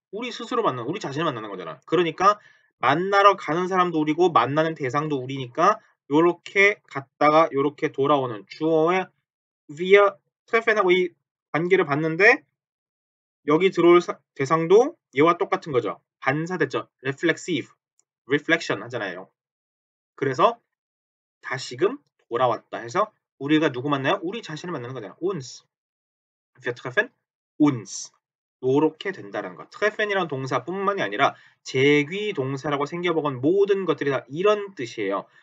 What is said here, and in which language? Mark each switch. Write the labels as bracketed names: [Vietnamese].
[Korean] 우리 스스로 만나는 우리 자신을 만나는 거잖아. 그러니까 만나러 가는 사람도 우리고 만나는 대상도 우리니까 요렇게 갔다가 요렇게 돌아오는 주어의 via 트레펜하고 이 관계를 봤는데 여기 들어올 대상도 얘와 똑같은 거죠. 반사됐죠. reflexive, reflection 하잖아요. 그래서 다시금 돌아왔다 해서 우리가 누구 만나요? 우리 자신을 만나는 거잖아요. [German] uns. Wir treffen uns. [Korean] 요렇게 된다는 것. 트레펜이라는 동사뿐만이 아니라 재귀 동사라고 생겨먹은 모든 것들이 다 이런 뜻이에요.